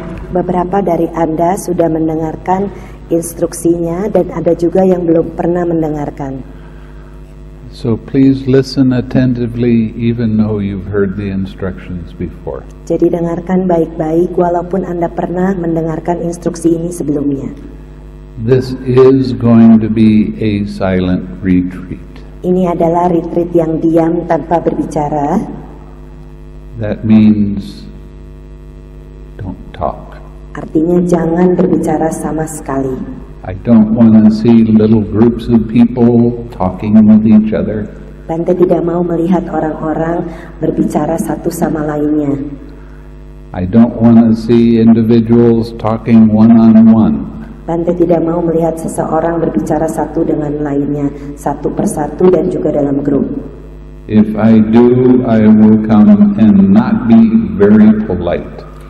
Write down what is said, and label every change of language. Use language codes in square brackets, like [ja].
[id] Beberapa dari Anda sudah mendengarkan instruksinya dan ada juga yang belum pernah mendengarkan. [en] So please listen attentively even though you've heard the instructions before. [id] Jadi dengarkan baik-baik walaupun Anda pernah mendengarkan instruksi ini sebelumnya. [en] This is going to be a silent retreat. [id] Ini adalah retreat yang diam tanpa berbicara. [en] That means don't talk. [id] Artinya jangan berbicara sama sekali. [en] I don't want to see little groups of people talking with each other. [id] Bante tidak mau melihat orang-orang berbicara satu sama lainnya. [en] I don't want to see individuals talking one-on-one. [id] Bante tidak mau melihat seseorang berbicara satu dengan lainnya, satu persatu dan juga dalam grup. [en] If I do, I will come and not be very polite.